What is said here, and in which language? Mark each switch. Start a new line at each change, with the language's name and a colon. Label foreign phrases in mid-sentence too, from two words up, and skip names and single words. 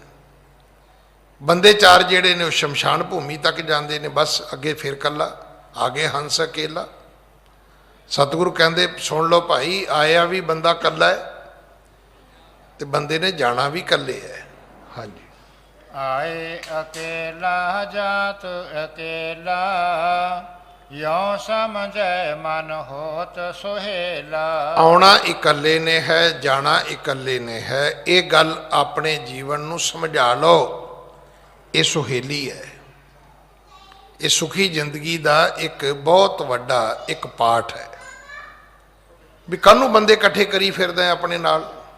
Punjabi: ਬੰਦੇ 4 ਜਿਹੜੇ ਨੇ ਉਹ ਸ਼ਮਸ਼ਾਨ ਭੂਮੀ ਤੱਕ ਜਾਂਦੇ ਨੇ, ਬਸ ਅੱਗੇ ਫਿਰ ਕੱਲਾ,
Hindi: आगे हंस अकेला।
Punjabi: ਸਤਿਗੁਰੂ ਕਹਿੰਦੇ ਸੁਣ ਲਓ ਭਾਈ, ਆਇਆ ਵੀ ਬੰਦਾ ਕੱਲਾ ਹੈ ਤੇ ਬੰਦੇ ਨੇ ਜਾਣਾ ਵੀ ਕੱਲੇ ਹੈ। ਹਾਂਜੀ,
Hindi: आए अकेला जात अकेला, यो समझै मन होत सुहेला।
Punjabi: ਆਉਣਾ ਇਕੱਲੇ ਨੇ ਹੈ, ਜਾਣਾ ਇਕੱਲੇ ਨੇ ਹੈ। ਇਹ ਗੱਲ ਆਪਣੇ ਜੀਵਨ ਨੂੰ ਸਮਝਾ ਲਓ, ਇਹ ਸੁਹੇਲੀ ਹੈ। ਇਹ ਸੁਖੀ ਜ਼ਿੰਦਗੀ ਦਾ ਇੱਕ ਬਹੁਤ ਵੱਡਾ ਇੱਕ ਪਾਠ ਹੈ। ਵੀ ਕੱਲ੍ਹ ਨੂੰ ਬੰਦੇ ਇਕੱਠੇ ਕਰੀ ਫਿਰਦੇ ਆਪਣੇ ਨਾਲ।